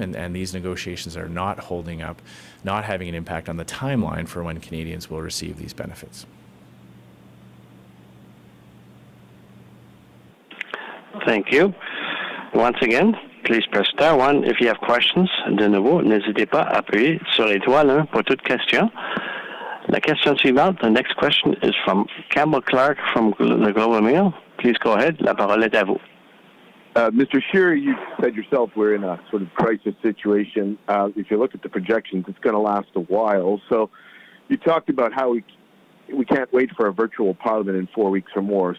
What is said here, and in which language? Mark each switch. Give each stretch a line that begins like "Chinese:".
English: And these negotiations are not holding up, not having an impact on the timeline for when Canadians will receive these benefits. Thank you. Once again, please press star 1 if you have questions.
French: De nouveau, n'hésitez pas à appuyer sur l'étoile 1 pour toute question. La question suivante,
English: the next question is from Campbell Clark from the Globe and Mail. Please go ahead.
French: La parole est à vous.
English: Mr. Scheer, you said yourself we're in a sort of crisis situation. If you look at the projections, it's going to last a while. So you talked about how we can't wait for a virtual parliament in 4 weeks or more.